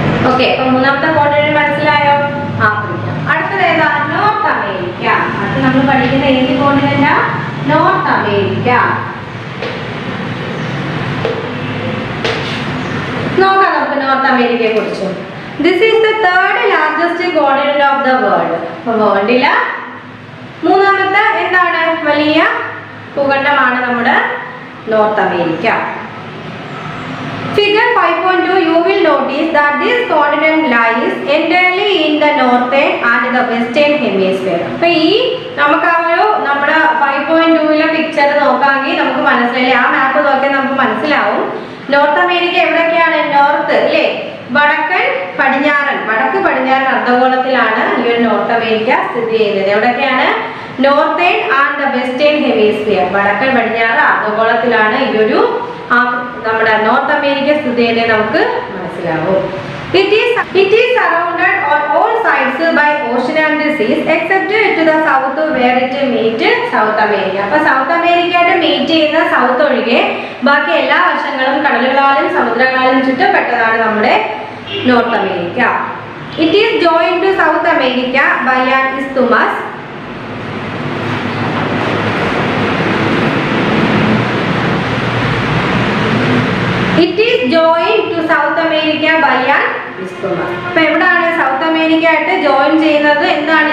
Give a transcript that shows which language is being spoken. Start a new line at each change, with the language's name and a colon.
Malayalam: Okay, അപ്പൊ മൂന്നാമത്തെ continent മനസ്സിലായോ? ആഫ്രിക്ക. അടുത്തത് ഏതാ? North America. അടുത്ത് നമ്മൾ പഠിക്കുന്ന ഏത് കോണ്ടിനെന്റാ? North America. നോക്കാം നമുക്ക് നോർത്ത് അമേരിക്കയെ കുറിച്ച്.
English: This is the third largest continent of the world.
Malayalam: വേൾഡിലെ മൂന്നാമത്തെ എന്താണ് വലിയ ഭൂഖണ്ഡമാണ് നമ്മുടെ north America.
English: Figure 5.2 you will notice that this continent lies entirely in the northern and the western hemisphere.
Malayalam: അപ്പോൾ ഈ നമുക്ക് ആ ഒരു നമ്മുടെ 5.2ലെ പിക്ചർ നോക്കാമെങ്കിൽ നമുക്ക് മനസ്സിലായി, ആ മാപ്പ് നോക്കിയാൽ നമുക്ക് മനസ്സിലാവും നോർത്ത് അമേരിക്ക എവിടെയൊക്കെയാണ്? നോർത്ത് അല്ലേ, വടക്ക് പടിഞ്ഞാറൻ അർദ്ധഗോളത്തിലാണ് ഈ ഒരു നോർത്ത് അമേരിക്ക സ്ഥിതി ചെയ്യുന്നത്. എവിടെയൊക്കെയാണ്?
English: northern and western hemisphere,
Malayalam: വടക്കൻ പടിഞ്ഞാറ് അർദ്ധഗോളത്തിലാണ് ഈ ഒരു നമ്മുടെ നോർത്ത് അമേരിക്ക സ്ഥിതി ചെയ്യുന്നത് നമുക്ക് മനസ്സിലാവും.
English: It is surrounded on all sides by ocean and seas except to the south where it meets South America.
Malayalam: അപ്പോൾ സൗത്ത് അമേരിക്കയായിട്ട് മീറ്റ് ചെയ്യുന്ന സൗത്ത് ഒഴികെ ബാക്കി എല്ലാ വശങ്ങളും കടലുകളാലും സമുദ്രങ്ങളാലും ചുറ്റപ്പെട്ടതാണ് നമ്മുടെ north America.
English: It is joined to South America by an isthmus. It is joined to South America by an isthmus.
Malayalam: അപ്പോൾ എവിടെയാണ് south America ആയിട്ട് ജോയിൻ ചെയ്യുന്നത്? എന്താണ്?